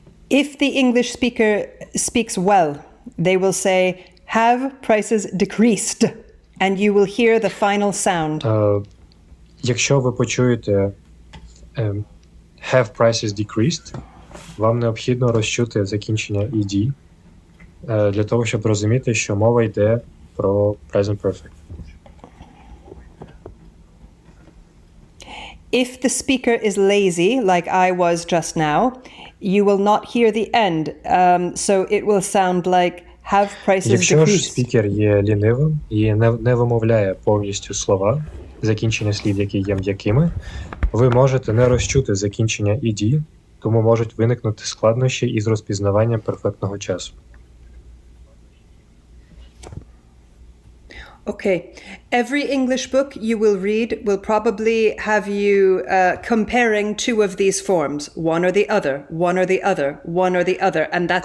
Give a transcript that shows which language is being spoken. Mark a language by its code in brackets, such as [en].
[en] If the English speaker speaks well, they will say, have prices decreased, and you will hear the final sound. [uk] Якщо ви почуєте [en] have prices decreased, [uk] вам необхідно розчути закінчення ed, для того, щоб розуміти, що мова йде про present perfect. [en] If the speaker is lazy, like I was just now, you will not hear the end. So it will sound like have prices [uk] Якщо ж [en] decreased. [uk] спікер є лінивим і не вимовляє повністю слова, закінчення слів, які є м'якими, ви можете не розчути закінчення ed, тому можуть виникнути складнощі із розпізнаванням перфектного часу. [en] Okay. Every English book you will read will probably have you comparing two of these forms, one or the other, one or the other, one or the other, and that's